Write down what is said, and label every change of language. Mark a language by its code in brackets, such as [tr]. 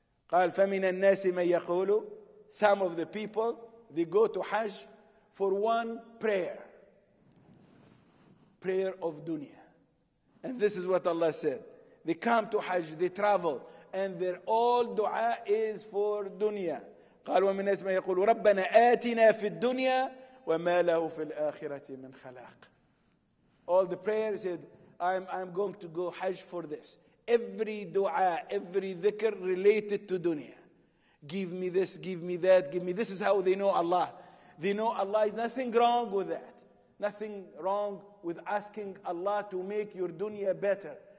[en] قال فَمِنَ النَّاسِ مَنْ يَقُولُ, some of the people, they go to Hajj for one prayer. Prayer of dunya. And this is what Allah said. They come to Hajj, they travel, and their all dua is for dunya. [ar] قال ومن الناس من يقول ربنا آتنا في الدنيا وما له في الآخرة من خلاق. [en] All the prayers said, I'm going to go Hajj for this. Every dua, every dhikr related to dunya. Give me this, give me that, give me. This is how they know Allah. They know Allah is nothing wrong with that. Nothing wrong with asking Allah to make your dunya better.